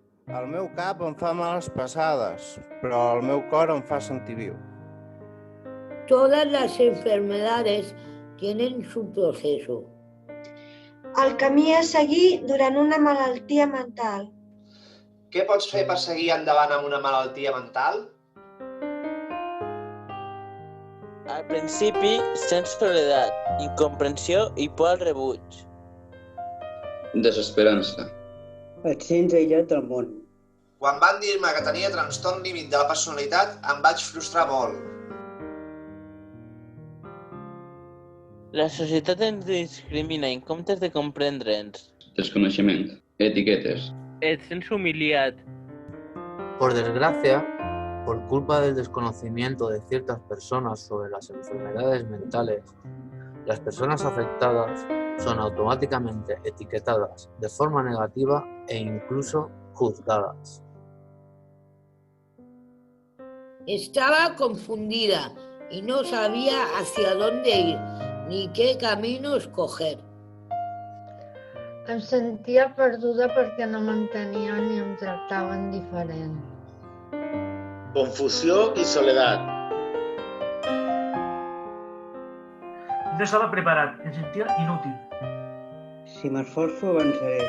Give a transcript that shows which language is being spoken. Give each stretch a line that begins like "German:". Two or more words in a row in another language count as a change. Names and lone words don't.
Catalan: El meu cap em fa males passades, però el meu cor em fa sentir viu.
Spanish: Todas las enfermedades tienen su proceso.
Catalan: El camí a seguir durant una malaltia mental. Què pots fer per seguir endavant amb una malaltia mental? Al principi sents soledat, incomprensió i por al rebuig. Desesperança. Et sents aïllat del món. Quan van dir-me que tenia trastorn límit de la personalitat, em vaig frustrar molt. La societat ens discrimina en comptes de comprendre'ns. Desconeixement. Etiquetes. Et sents humiliat.
Spanish: Por desgracia, por culpa del desconocimiento de ciertas personas sobre las enfermedades mentales, las personas afectadas son automáticamente etiquetadas de forma negativa e incluso juzgadas. Estaba confundida y no sabía hacia dónde ir ni qué camino escoger.
Catalan: Em sentia perduda perquè no m'entenien i em tractaven diferent. Confusió i soledat. No estava preparat, em sentia inútil. Si m'esforço, avançaré.